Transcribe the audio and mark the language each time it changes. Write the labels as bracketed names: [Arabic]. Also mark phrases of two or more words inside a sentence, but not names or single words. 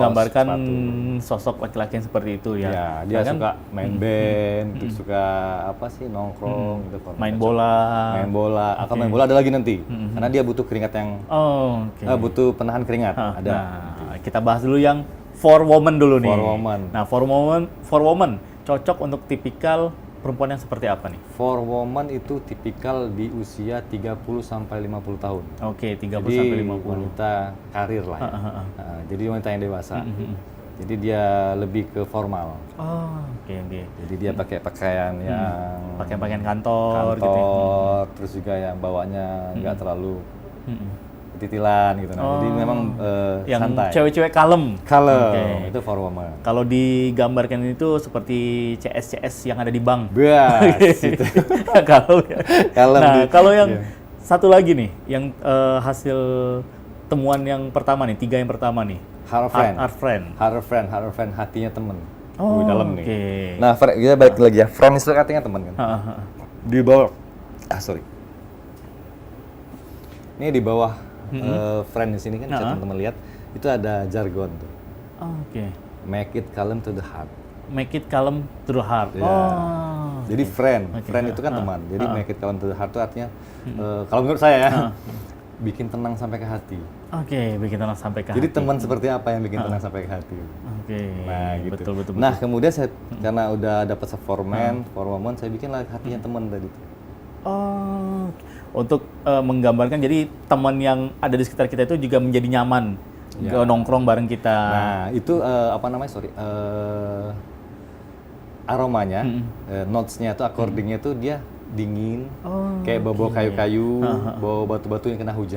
[Indonesian] menggambarkan sepatu. sosok laki-laki yang seperti itu ya. Ya, dia kan? suka main band, suka apa sih nongkrong gitu. Main bola. Atau main bola ada lagi nanti. Karena dia butuh keringat yang butuh penahan keringat. Nah, kita bahas dulu yang [English] for woman [Indonesian] dulu nih. [English] For woman. [Indonesian] Nah, [English] for woman [Indonesian] cocok untuk tipikal perempuan yang seperti apa nih? [English] For woman [Indonesian] itu tipikal di usia 30 sampai 50 tahun. Oke, 30 Jadi sampai 50. wanita karir lah ya. Jadi wanita yang dewasa. Jadi dia lebih ke formal. Oh, oke. Jadi dia pakai pakaian yang Pakaian kantor gitu ya. terus juga yang bawanya nggak terlalu titilan gitu. Nah, jadi memang Yang santai. cewek-cewek kalem. Kalem, itu [English] for woman. [Indonesian] Kalau digambarkan itu seperti CS yang ada di bank. Bas, itu. Kalau ya. Kalem Nah, di- kalau yang iya. satu lagi nih, yang hasil temuan yang pertama nih, 3 yang pertama nih. [English] Heart friend. Heart friend. [Indonesian] Hatinya temen. Oh, Dalam nih. oke. Nah, kita balik lagi ya. Friend itu artinya teman kan. Di bawah. Sorry. Ini di bawah friend di sini kan bisa teman-teman lihat itu ada jargon tuh. Oke. [English] Make it calm to the heart. Make it calm to the heart. [Indonesian] Ya. Oh. Jadi friend itu kan teman. Jadi [English] make it calm to the heart [Indonesian] itu artinya kalau menurut saya ya bikin tenang sampai ke hati. Oke, bikin tenang sampai ke Jadi hati. teman seperti apa yang bikin tenang sampai ke hati? Oke. Nah, gitu. Betul. Nah, kemudian saya karena udah dapat [English] for man, for woman, [Indonesian] saya bikin lah hatinya teman tadi. Oh, untuk menggambarkan jadi teman yang ada di sekitar kita itu juga menjadi nyaman nongkrong bareng kita. Nah, itu aromanya, notes-nya itu, according-nya itu dia dingin, kayak bau-bau kayu-kayu, bau batu-batu yang kena hujan.